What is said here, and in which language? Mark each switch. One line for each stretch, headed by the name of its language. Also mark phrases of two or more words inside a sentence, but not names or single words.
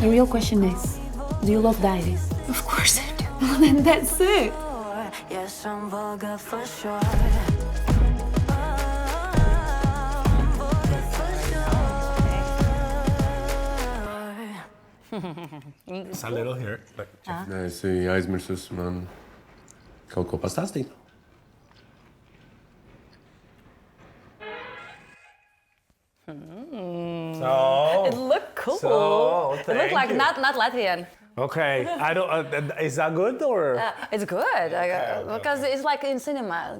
English: The real question is, do you love diaries? Of course I do. Well, then that's it. sure. Yes, I'm vulgar for sure. It's a little here. But
Latvian: Nē, es aizmirsu man kaut ko pastāstīt.
English: So, It looked cool. So, it thank looked like you. not Latvian. okay, I don't. Is that good or? It's good okay. because it's like in cinema.